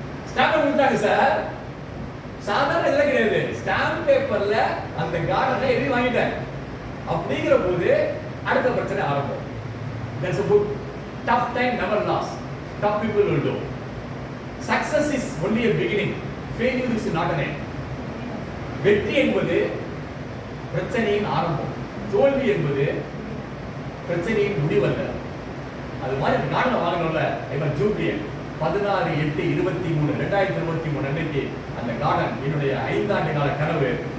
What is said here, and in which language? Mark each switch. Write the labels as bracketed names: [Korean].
[Tamil] Stamp கொடுத்தாங்க sir. சாதாரண இதெல்லாம் கிடையாது. ஸ்டாம்ப் பேப்பர்ல அந்த கார்டனை எழுதி வாங்கிட்டேன். அப்படிங்கிற போது அடுத்த பிரச்சனை ஆரம்பம். [English] There's a book, tough time never lost, tough people will do. Success is only a beginning, failure is not an end. [Tamil] வெற்றி என்பது பிரச்சனையின் ஆரம்பம், தோல்வி என்பது பிரச்சனையின் முடிவல்ல. அது மாதிரி நாட்டில் வாங்கணும்ல, இவன் ஜூப்ளியன் 16/8/23 2023 அன்னைக்கு அந்த கார்டன் என்னுடைய 5 ஆண்டு கால கனவு.